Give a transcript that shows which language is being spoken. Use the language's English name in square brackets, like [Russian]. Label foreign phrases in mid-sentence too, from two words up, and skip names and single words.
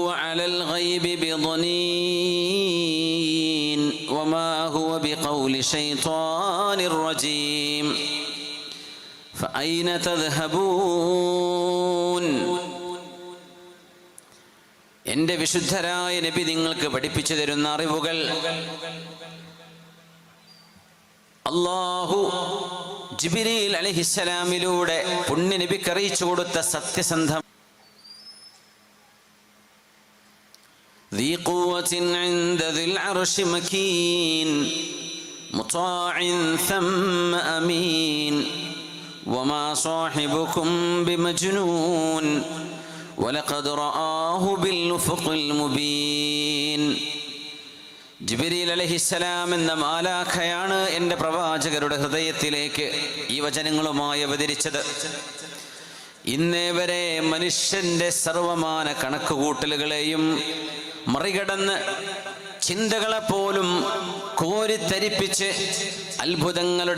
[Arabic] على الغيب بضنين وما هو بقول شيطان رجيم فأين تذهبون [Malayalam] എൻ്റെ വിശുദ്ധരായ നബി നിങ്ങൾക്ക് പഠിപ്പിച്ചു തരുന്ന അറിവുകൾ അല്ലാഹു ജിബ്രീൽ അലൈഹിസ്സലാമിലൂടെ പുണ്യ നബിക്ക് അറിയിച്ചു കൊടുത്ത സത്യസന്ധം [Arabic] ذي قوة عند ذي العرش مكين مطاع ثم أمين وما صاحبكم بمجنون ولقد رآه بالأفق المبين [Malayalam] ജിബ്രീൽ അലൈഹിസ്സലാം എന്ന മാലാഖയാണ് എൻ്റെ പ്രവാചകരുടെ ഹൃദയത്തിലേക്ക് ഈ വചനങ്ങളുമായി അവതരിച്ചത്. ഇന്നേ വരെ മനുഷ്യൻ്റെ സർവമാന കണക്കുകൂട്ടലുകളെയും മറികടന്ന് ചിന്തകളെപ്പോലും കോരിത്തരിപ്പിച്ച് അത്ഭുതങ്ങളുടെ